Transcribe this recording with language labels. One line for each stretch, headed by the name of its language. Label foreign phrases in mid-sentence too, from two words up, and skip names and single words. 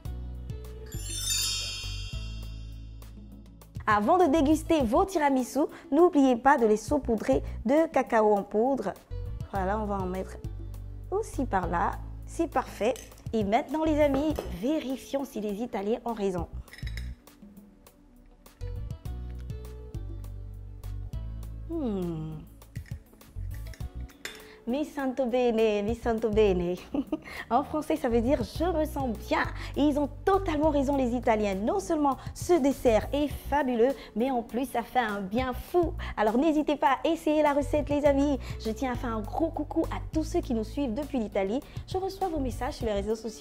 French: Avant de déguster vos tiramisu, n'oubliez pas de les saupoudrer de cacao en poudre. Voilà, on va en mettre aussi par là. C'est parfait. Et maintenant les amis, vérifions si les Italiens ont raison.
Italian: Mi sento bene, mi sento bene.
French: En français, ça veut dire je me sens bien. Et ils ont totalement raison, les Italiens. Non seulement ce dessert est fabuleux, mais en plus, ça fait un bien fou. Alors, n'hésitez pas à essayer la recette, les amis. Je tiens à faire un gros coucou à tous ceux qui nous suivent depuis l'Italie. Je reçois vos messages sur les réseaux sociaux.